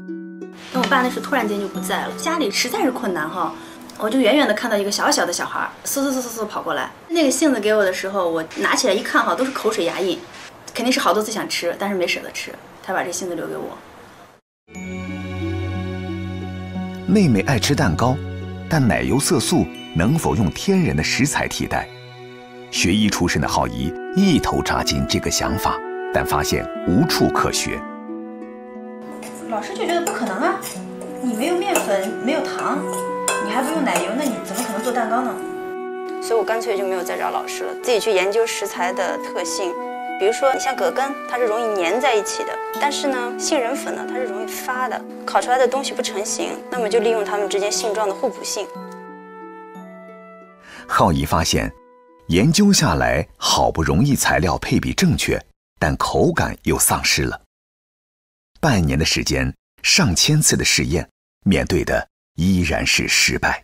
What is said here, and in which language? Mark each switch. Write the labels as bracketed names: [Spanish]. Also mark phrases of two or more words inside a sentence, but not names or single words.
[Chinese] 但我爸那時突然間就不在了，家裡實在是困難哈，我就遠遠的看到一個小小的小孩，嗖跑過來。那個杏子給我的時候，我拿起來一看哈，都是口水牙印，肯定是好多次想吃，但是沒捨得吃。他把這杏子留給我。妹妹愛吃蛋糕，但奶油色素能否用天然的食材替代？學醫出身的浩儀一頭扎進這個想法，但發現無處可學。老師就覺得不可能啊，你沒有麵粉，沒有糖，你還不用奶油，那你怎麼可能做蛋糕呢？所以我乾脆就沒有再找老師了，自己去研究食材的特性。比如說，你像葛根，它是容易粘在一起的，但是呢，杏仁粉呢，它是容易發的，烤出來的東西不成形，那麼就利用它們之間性狀的互補性。浩儀發現，研究下來，好不容易材料配比正確，但口感又喪失了。半年的時間，上千次的試驗，面對的依然是失敗。